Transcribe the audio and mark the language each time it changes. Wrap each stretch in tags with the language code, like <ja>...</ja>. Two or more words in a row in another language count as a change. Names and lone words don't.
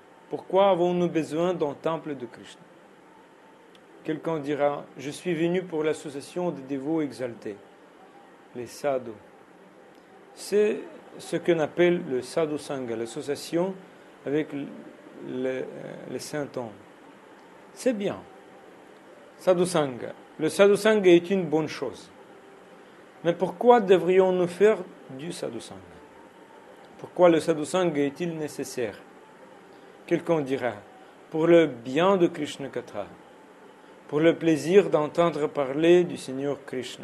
<fr>Pourquoi avons-nous besoin d'un temple de Krishna? quelqu'un dira, je suis venu pour l'association des dévots exaltés, les sadhus. C'est ce qu'on appelle le</fr> <sa>sadhu sangha,</sa> <fr>l'association avec les saints hommes. C'est bien.</fr> <sa>Sadhu sangha.</sa> <fr>Le</fr> <sa>sadhu sangha</sa> <fr>est une bonne chose. Mais pourquoi devrions-nous faire du</fr> <sa>sadhu sangha?</sa> <fr>Pourquoi le</fr> <sa>sadhu sangha</sa> <fr>est-il nécessaire? Quelqu'un dira, pour le bien de Krishna Katha, pour le plaisir d'entendre parler du Seigneur Krishna.</fr>